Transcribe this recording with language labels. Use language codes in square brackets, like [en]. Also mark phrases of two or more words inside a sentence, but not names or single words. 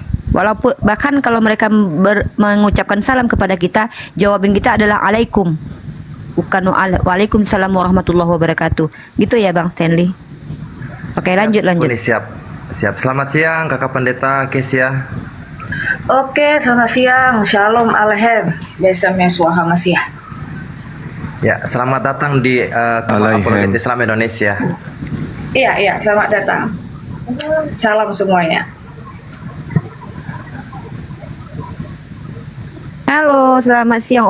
[id] Walaupun bahkan kalau mereka mengucapkan salam kepada kita, jawaban kita adalah alaikum. [ar] Bukan وعليكم السلام ورحمة الله وبركاته. [id] Gitu ya Bang Stanley. Oke, lanjut. Siap. Selamat siang Kakak Pendeta Kesia. Oke, selamat siang. [he] שלום עליכם. בשם ישוע המשיח. [id] Ya, selamat datang di Kamar Apologet Islam Indonesia. Iya, selamat datang. Salam semuanya. Halo, selamat siang.